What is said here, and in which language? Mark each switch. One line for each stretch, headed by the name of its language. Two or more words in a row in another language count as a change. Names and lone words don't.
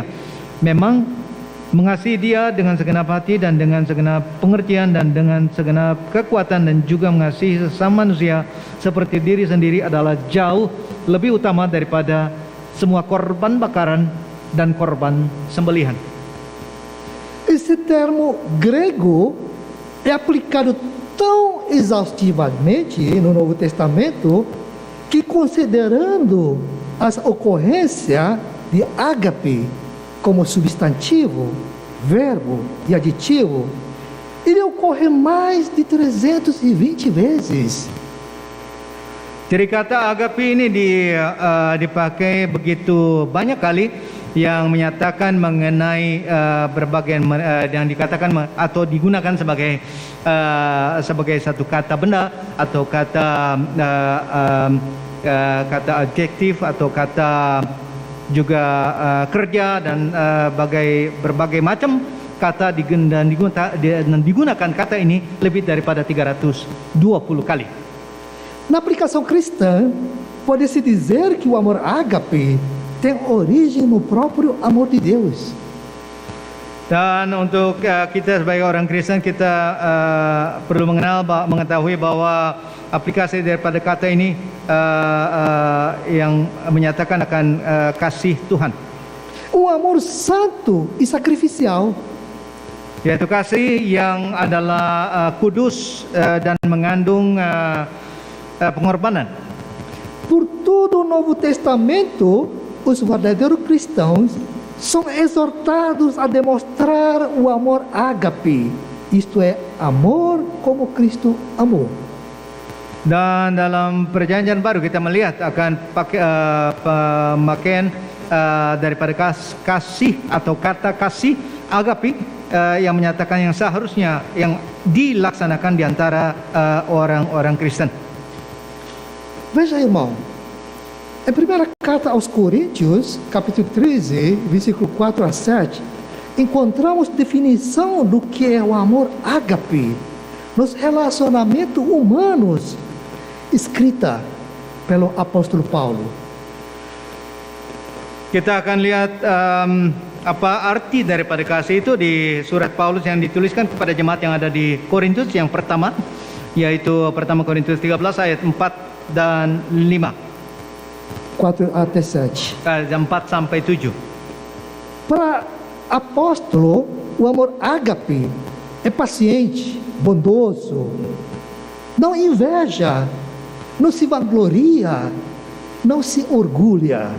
Indonesian: Memang mengasihi dia dengan segenap hati dan dengan segenap pengertian dan dengan segenap kekuatan, dan juga mengasihi sesama manusia seperti diri sendiri adalah jauh lebih utama daripada semua korban bakaran dan korban sembelihan.
Portuguese: Esse termo grego é aplicado tão exaustivamente no Novo Testamento que, considerando as ocorrências de ágape como substantivo, verbo e aditivo, ele ocorre mais de 320 vezes.
Indonesian: Jadi kata agape ini dipakai begitu banyak kali, yang menyatakan mengenai berbagai yang dikatakan atau digunakan sebagai satu kata benda atau kata adjektif atau kata juga kerja dan berbagai macam kata dan digunakan kata ini lebih daripada 320 kali.
Portuguese: Na aplicação cristã, pode-se dizer que o amor ágape tem origem no próprio amor de Deus.
Indonesian: Dan untuk kita sebagai orang Kristen, kita perlu mengetahui bahwa aplikasi daripada kata ini yang menyatakan akan kasih Tuhan.
Portuguese: Amor santo e sacrificial.
Indonesian: Yaitu kasih yang adalah kudus dan mengandung pengorbanan.
Portuguese: Por todo o Novo Testamento, os verdadeiros cristãos são exortados a demonstrar o amor ágape, isto é, amor como Cristo amou.
Indonesian: Dan dalam perjanjian baru kita melihat akan pemakaian daripada kasih atau kata kasih agape yang menyatakan yang seharusnya yang dilaksanakan di antara orang-orang Kristen.
Portuguese: Veja, irmão, em primeira carta aos Coríntios, capítulo 13, versículo 4 a 7, encontramos definição do que é o amor ágape nos relacionamentos humanos, escrita pelo apóstolo Paulo.
Indonesian: Kita akan lihat apa arti daripada kasih itu di surat Paulus yang dituliskan kepada jemaat yang ada di Korintus yang pertama, yaitu pertama Korintus 13 ayat 4 dan 5.
Portuguese: 4 até 7.
Indonesian: 4 sampai 7.
Portuguese: Para apóstolo, o amor ágape é paciente, bondoso, não inveja, não se vangloria, não se orgulha.